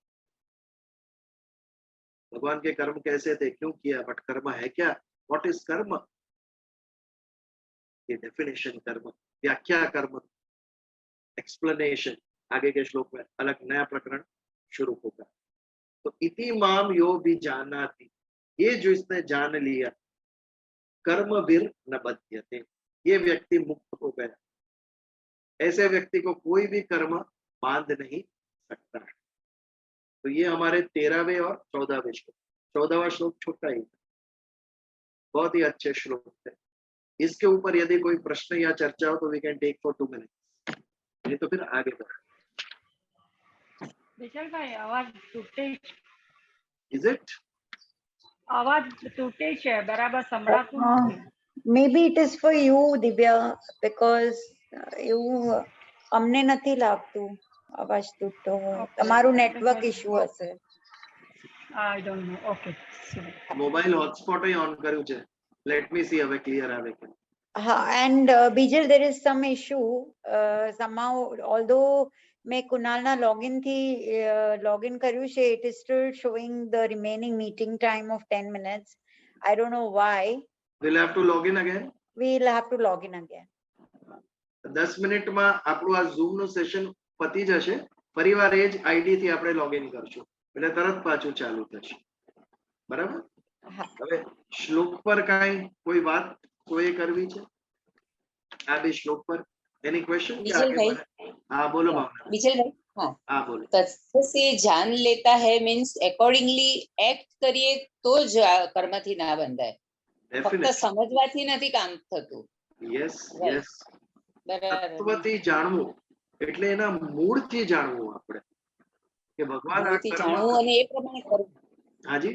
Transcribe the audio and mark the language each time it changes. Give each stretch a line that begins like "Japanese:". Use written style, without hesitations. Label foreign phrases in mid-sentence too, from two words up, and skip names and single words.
Hindi: भगवान के कर्म कैसे थे, क्यों किया, बट कर्म है क्या,
English: what is
Hindi: कर्म, ये डेफिनेशन कर्म, व्याख्या कर्म, एक्सप्लेनेशन आगे के श्लोक में अलग नया प्रकरण शुरू होगा।
Sanskrit: तो इति माम यो भी जानाति,
Hindi: ये जो इसने जान लिया,
Sanskrit: कर्म वीर न बध्यते,
Hindi: ये व्यक्ति मुक्त हो गया। ऐसे व्यक्ति को कोई भी कर्म बांध नहीं सकता है। तो ये हमारे 13वें और 14वें श्लोक। 14वां श्लोक छोटा ही, बहुत ही अच्छे श्लोक थे। इसके ऊपर यदि कोई प्रश्न या चर्चा हो तो
English: we can take for 2 minutes,
Hindi: नहीं तो फिर आगे बढ़े। विशाल भाई आवाज टूटे,
English: is it?
Gujarati: અવાજ તૂટે છે બરાબર સંભળાતું નથી.
English: Maybe it is for you, Divya, because you
Gujarati: અમને નથી લાગતું અવાજ તૂટતો હોય. તમારું
English: network issue
Gujarati: હશે.
English: I don't know. Okay. mobile hotspot
Gujarati: ही ઓન કર્યું છે.
English: let me see
Gujarati: હવે ક્લિયર આવે કે. હા,
English: and Bijal, there is some issue somehow, although
Gujarati: મેં કુણાલ ના લોગિન થી લોગિન કર્યું છે,
English: it is still showing the remaining meeting time of 10 minutes. I don't know why. We'll have to log in again. We'll have to log in again.
Gujarati: 10 મિનિટમાં આપણું આ ઝૂમ નું સેશન પતી જશે. ફરીવાર એ જ આઈડી થી આપણે લોગિન કરશું એટલે તરત પાછું ચાલુ થશે. બરાબર. હવે શ્લોક પર કાંઈ કોઈ વાત કોઈ કરવી છે આ બે શ્લોક પર?
English: any question?
Hindi: हाँ बोलो भावना.
Gujarati: બીજલભાઈ,
Hindi: हाँ बोलो. तत्व से जान लेता है
English: means accordingly act
Gujarati: કરીએ તો જ કર્મથી ના બંધાય. ફક્ત સમજવાથી નથી કામ થતું.
English: yes yes.
Gujarati: તત્વથી જાણવું એટલે એના મૂળથી જાણવું આપણે કે ભગવાન આ કર્મ જાણવું અને એ પ્રમાણે કરવું. હાજી.